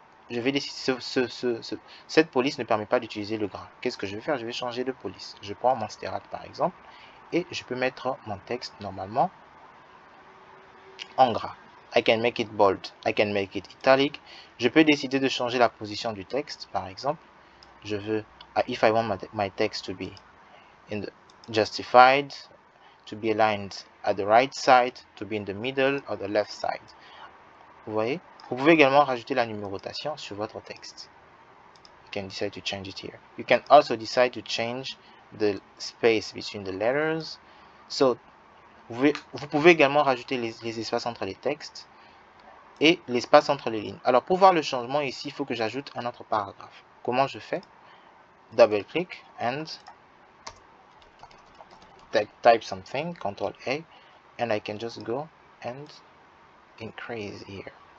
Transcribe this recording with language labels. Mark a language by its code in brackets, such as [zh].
[fr] Je vais décider, cette police ne permet pas d'utiliser le gras. Qu'est-ce que je vais faire? Je vais changer de police. Je prends Monsterrat par exemple et je peux mettre mon texte normalement en gras. [en] I can make it bold, I can make it italic. [fr] Je peux décider de changer la position du texte par exemple. Je veux, [en] if I want my text to be in the justified, to be aligned at the right side, to be in the middle or the left side. [fr] Vous voyez? Vous pouvez également rajouter la numérotation sur votre texte. [en] You can decide to change it here. You can also decide to change the space between the letters. [fr] So, vous pouvez également rajouter les espaces entre les textes et l'espace entre les lignes. Alors, pour voir le changement ici, il faut que j'ajoute un autre paragraphe. Comment je fais? [en] Double click and type something, Ctrl A, and I can just go and increase here.